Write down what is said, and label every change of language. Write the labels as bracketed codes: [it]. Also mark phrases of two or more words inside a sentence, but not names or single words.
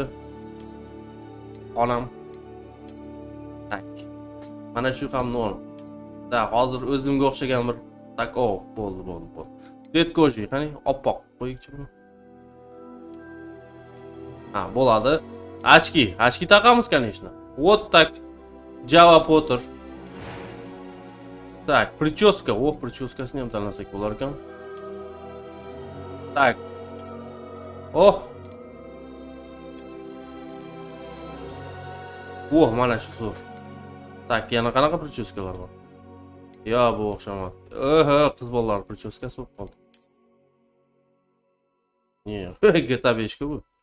[uz] Onam. Tak. Mana shu ham norm. Da, hozir o'zimga o'xshagan bir tak bo'ldi. [ru] Свет кожи, [uz] qani oppoq qo'yikchi buni. Bo'ladi. Ochki taqamiz, [ru] конечно. Вот так. Java Potter. Tak, прическа. [uz] Прическасini ham tanlasak bo'lar ekan. Tak. Mana shu zo'r. Tak, yana qanaqa прическалар bor? Yo, bu o'xshamadi. Qiz bolalar прическасы bo'lib qoldi. GTA 5 bu.